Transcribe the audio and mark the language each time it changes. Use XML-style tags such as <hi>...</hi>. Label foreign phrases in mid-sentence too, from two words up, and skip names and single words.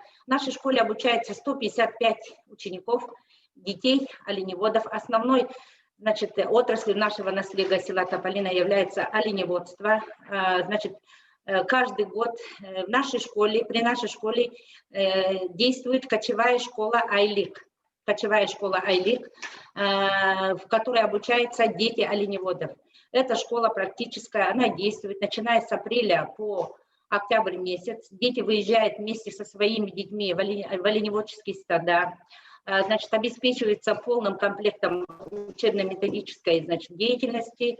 <ru>В нашей школе обучается 155 учеников, детей, оленеводов. Основной, значит, отраслью нашего наследия села Тополино является оленеводство. Значит, каждый год в нашей школе, при нашей школе действует кочевая школа Айлик. Кочевая школа Айлик, в которой обучаются дети оленеводов. Эта школа практическая, она действует, начиная с апреля по октябрь месяц. Дети выезжают вместе со своими детьми в оленеводческие стада. Значит, обеспечивается полным комплектом учебно-методической, значит, деятельности.</ru>